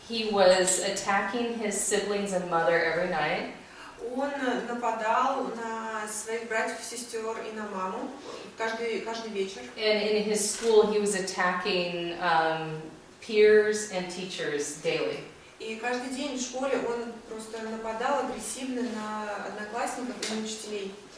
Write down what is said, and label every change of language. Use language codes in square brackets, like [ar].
[en] He was attacking his siblings and mother every night. [ru] Он нападал на своих братьев, сестер и на маму каждый вечер. [en] And in his school, he was attacking peers and teachers daily. [ru] И каждый день в школе он просто нападал агрессивно на одноклассников и на учителей.